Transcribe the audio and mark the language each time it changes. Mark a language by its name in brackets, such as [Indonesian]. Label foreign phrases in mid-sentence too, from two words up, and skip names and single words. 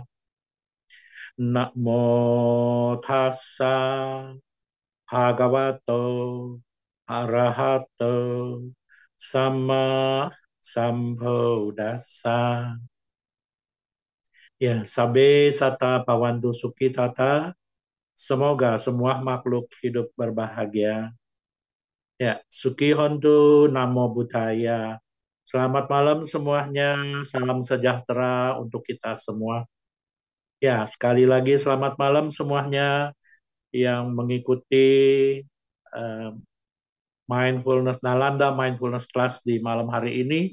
[Pali] Namo tassa bhagavato arahato sama sambuddhassa. Ya, sabe sata pawantu suki tata. [Indonesian] Semoga semua makhluk hidup berbahagia. Ya, [Pali] suki hontu namo buddhaya. [Indonesian] Selamat malam semuanya. Salam sejahtera untuk kita semua. Ya, sekali lagi selamat malam semuanya yang mengikuti Mindfulness Nalanda, Mindfulness Class di malam hari ini.